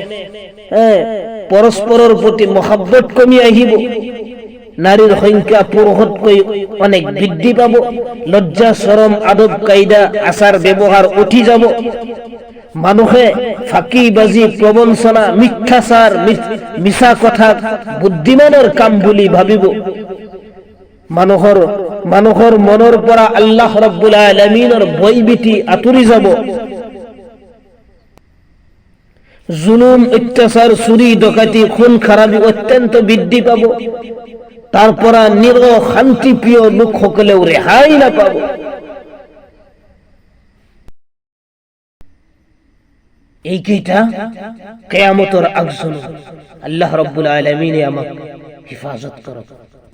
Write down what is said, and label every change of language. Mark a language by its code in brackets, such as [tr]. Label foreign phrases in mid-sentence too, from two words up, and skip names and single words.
[as] পৰস্পৰৰ প্ৰতি মহাব্বত কমি আহিব নাৰীৰ সংখ্যা পুৰুষতকৈ অনেক বৃদ্ধি পাব লজ্জা শৰম আদব কায়দা আচাৰ ব্যৱহাৰ উঠি যাব মানুহে ফাঁকিবাজি প্ৰবঞ্চনা মিথ্যাচাৰ মিছা কথা বুদ্ধিমানৰ কাম বুলি ভাবিব মানুহৰ মনৰ পৰা [ar] الله رب العالمين [as] ভয়ভীতি আঁতৰি যাব জুলুম অত্যাচার চুরি ডকাতি খুন খারাপি অত্যন্ত বৃদ্ধি পাব তার পৰা নিৰ শান্তিপ্ৰিয় লোকসকলেও ৰেহাই নাপাব এইকেইটা কিয়ামতৰ আগজননী [ar] الله رب العالمين [as] আমাক হিফাজত কৰক